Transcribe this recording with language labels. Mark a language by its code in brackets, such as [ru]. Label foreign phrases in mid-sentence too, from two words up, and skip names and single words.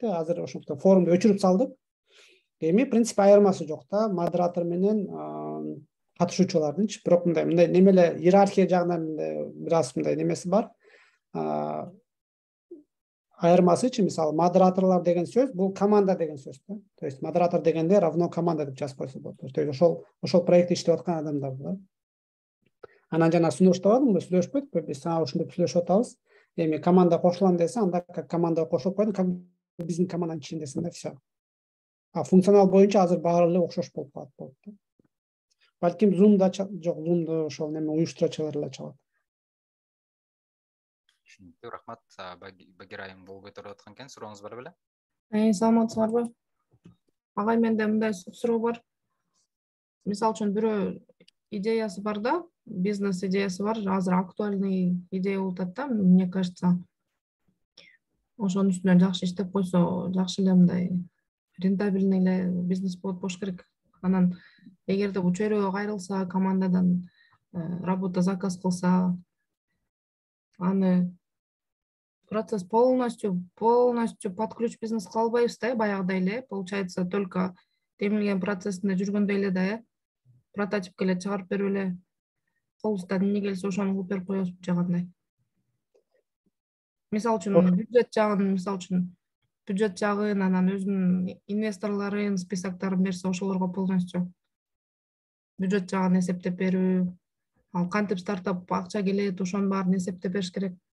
[ky] Азыр ошондо форумду өчүрүп салдык. Эми принцип айырмасы жок да, модератор менен катышуучулардынчы. Бирок мындай неме эле иерархия жагынан бир аз мындай немеси бар. Айырмасычы, мисалы, модераторлор деген сөз, бул команда деген сөз да. [ru] То есть [ky] модератор дегенде равно команда деп жазып койсо болот. [ru] То есть [ky] ошол проектти иштеп аткан адамдар да. Анан жана сунуштабадыңбы, сүйлөшпөдүкпү, биз ушинтип сүйлөшүп атабыз. Эми команда кошулам десе, анда как команда кошулуп койдуң, как биздин команданын ичиндесиң да, все. Функционал боюнча азыр баары эле окшош болуп калат болот да. Балким Zoom'да жок, Zoom'ду ошол неме уюштуруучулар эле чалат. Рахмат, Багира айым болуп өтүрүп аткан экен. Сурооңуз бар беле? Саламатсыздарбы? Агай, менде мындай суроо бар. Мисалы үчүн бирөө идеясы бар да, бизнес идеясы бар, азыр актуальный идея болуп атат да, [ru] мне кажется. [ky] Ошонун үстүнөн жакшы иштеп койсо, жакшы эле мындай рентабельный эле бизнес болот болуш керек. Анан эгерде бул чөйрөгө кайрылса, командадан работа заказ кылса, аны процесс [ru] полностью под ключ [ky] бизнес кыла албайбыз да, баягыдай эле. [ru] Получается, только [ky] темилген процессинде жүргөндөй эле да, прототипке эле чыгарып берип эле колубуздан эмне келсе ошону кылып берип коебузбу же кандай? Мисалы үчүн бюджет жагын, анан өзүнүн инвесторлорун, списоктарын берсе, ошолорго полностью бюджет жагын эсептеп берүү, ал кантип стартап акча келет, ошонун баарын эсептеп бериш керек.